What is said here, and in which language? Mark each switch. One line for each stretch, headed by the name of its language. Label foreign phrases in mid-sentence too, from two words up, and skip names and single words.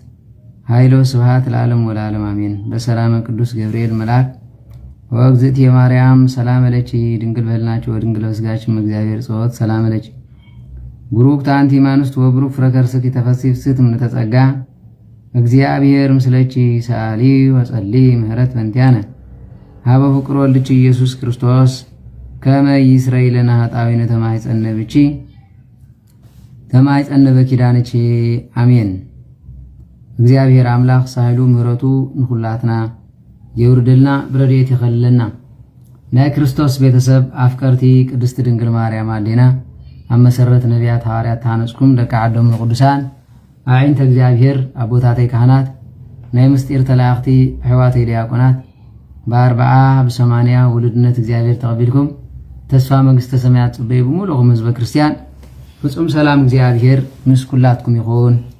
Geez: ኃይሎ ስብሐት ለዓለሙ ወለዓለሙ አሜን። በሰላመ ቅዱስ ገብርኤል መልአክ ወእግዝእትየ ማርያም ሰላም ለኪ ድንግል በሕሊናኪ ወድንግል በሥጋኪ እግዚአብሔር ጸወት ሰላም ለኪ ቡሩክት አንቲ እምአንስት ወቡሩክ ፍሬ ከርሥኪ ተፈሥሒ ፍስሕት እምኔተ ጸጋ እግዚአብሔር ምስለኪ ሰአሊ ወጸሊ ምህረት በእንቲአነ ሀበ ፍቁር ወልድኪ ኢየሱስ ክርስቶስ ከመ ይስረይ ለነ ኃጣውኢነ ተማኅፀነ በኪዳንኪ አሜን።
Tigrinya: እግዚአብሔር አምላክ ሳይሉ ምህረቱ ንኹላትና የውርድልና ብረድኤት ይኸልለና። ናይ ክርስቶስ ቤተሰብ አፍቀርቲ ቅድስት ድንግል ማርያም አዴና ኣብ መሰረት ነቢያት ሐዋርያት ታነጽኩም ደቂ ዓዶም ንቅዱሳን አዕይንተ እግዚአብሔር አቦታተይ ካህናት ናይ ምስጢር ተላእኽቲ ኣሕዋተይ ዲያቆናት በ40 በ80 ውሉድነት እግዚአብሔር ተቐቢልኩም ተስፋ መንግሥተ ሰማያት ጽበይ ብምሉእኹም ህዝበ ክርስቲያን ፍጹም ሰላም እግዚአብሔር ምስ ኩላትኩም ይኹን።